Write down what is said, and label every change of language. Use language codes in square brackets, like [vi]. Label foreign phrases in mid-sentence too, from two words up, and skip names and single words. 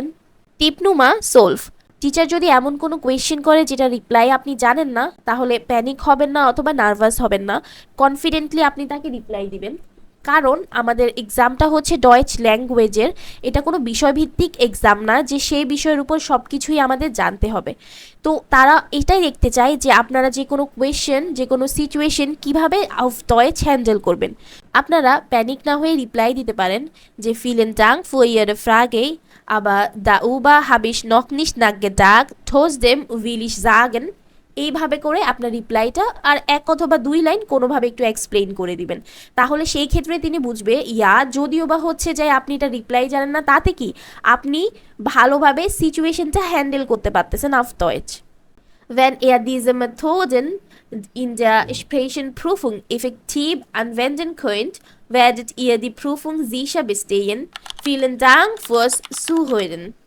[bn] টিপনুমা সোলভ টিচার যদি এমন কোনো কোয়েশ্চেন করে যেটা রিপ্লাই আপনি জানেন না তাহলে প্যানিক হবেন না অথবা নার্ভাস হবেন না, কনফিডেন্টলি আপনি তাকে রিপ্লাই দিবেন, কারণ আমাদের এক্সামটা হচ্ছে ডয়েচ ল্যাঙ্গুয়েজের, এটা কোনো বিষয়ভিত্তিক এক্সাম না যে সেই বিষয়ের উপর সব কিছুই আমাদের জানতে হবে। তো তারা এটাই দেখতে চায় যে আপনারা যে কোনো কোয়েশ্চেন যে কোনো সিচুয়েশন কিভাবে [de] auf Deutsch [bn] হ্যান্ডেল করবেন। আপনারা প্যানিক না হয়ে রিপ্লাই দিতে পারেন যে [de] vielen Dank für Ihre Frage, aber darüber habe ich noch nicht nachgedacht, trotzdem will ich sagen। [bn] এইভাবে করে আপনার রিপ্লাইটা আর 1 অথবা 2 লাইন কোনোভাবে একটু এক্সপ্লেইন করে দিবেন, তাহলে সেই ক্ষেত্রে তিনি বুঝবে ইয়া যদিও বা হচ্ছে যে আপনি এটা রিপ্লাই জানেন না তাতে কি আপনি ভালোভাবে সিচুয়েশনটা হ্যান্ডেল করতে পারতেছেন [de] auf Deutsch। Wenn ihr diese Methoden in der Sprachenprüfung effektiv anwenden könnt, werdet ihr die Prüfung sicher bestehen. Vielen Dank fürs Zuhören.